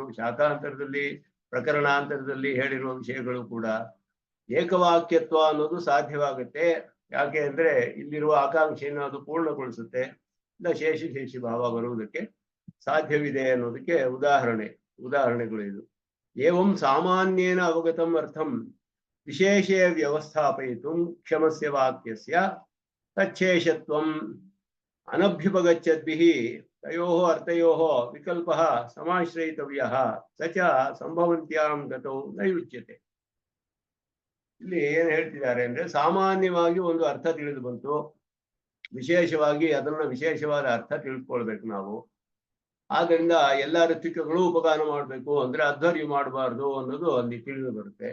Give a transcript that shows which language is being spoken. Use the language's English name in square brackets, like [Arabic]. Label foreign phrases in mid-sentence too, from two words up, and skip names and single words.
[Kannada] ಶಾಖಾಂತರದಲ್ಲಿ, ಪ್ರಕರಣಾಂತರದಲ್ಲಿ ಹೇಳಿರುವ ವಿಷಯಗಳು ಕೂಡ ಏಕವಾಕ್ಯತ್ವ ಅನ್ನೋದು ಸಾಧ್ಯವಾಗುತ್ತೆ. ಯಾಕೆ ಅಂದ್ರೆ ಇಲ್ಲಿರುವ ಆಕಾಂಕ್ಷೆಯನ್ನು ಅದು ಪೂರ್ಣಗೊಳಿಸುತ್ತೆ, ಇಲ್ಲ ಶೇಷಿ ಭಾವ ಬರುವುದಕ್ಕೆ ಸಾಧ್ಯವಿದೆ ಅನ್ನೋದಕ್ಕೆ ಉದಾಹರಣೆಗಳು ಇದು. [Sanskrit] ಏವಂ ಸಾಮಾನ್ಯೇನ ಅವಗತಂ ಅರ್ಥಂ ವಿಶೇಷೇ ವ್ಯವಸ್ಥಾಪಯಿತು ಕ್ಷಮಸ್ಯ ವಾಕ್ಯಸ್ಯ ತಚ್ಛೇಷತ್ವಂ ಅನಭ್ಯುಪಗಚ್ಚದ್ಭಿಃ ತಯೋಃ ಅರ್ಥಯೋಃ ವಿಕಲ್ಪಃ ಸಮಾಶ್ರಯಿತವ್ಯಃ ಸ ಚ ಸಂಭವಂತ್ಯಾಂ ಗತೌ ನೈಯುಚ್ಯತೆ. [Kannada] ಇಲ್ಲಿ ಏನ್ ಹೇಳ್ತಿದ್ದಾರೆ ಅಂದ್ರೆ, ಸಾಮಾನ್ಯವಾಗಿ ಒಂದು ಅರ್ಥ ತಿಳಿದು ಬಂತು, ವಿಶೇಷವಾಗಿ ಅದನ್ನ ವಿಶೇಷವಾದ ಅರ್ಥ ತಿಳ್ಕೊಳ್ಬೇಕು ನಾವು. ಆದ್ದರಿಂದ ಎಲ್ಲಾ ಋತ್ವಿಕಗಳು ಉಪಗಾನ ಮಾಡ್ಬೇಕು ಅಂದ್ರೆ ಅಧ್ವರ್ಯ ಮಾಡಬಾರ್ದು ಅನ್ನೋದು ಅಲ್ಲಿ ತಿಳಿದು ಬರುತ್ತೆ.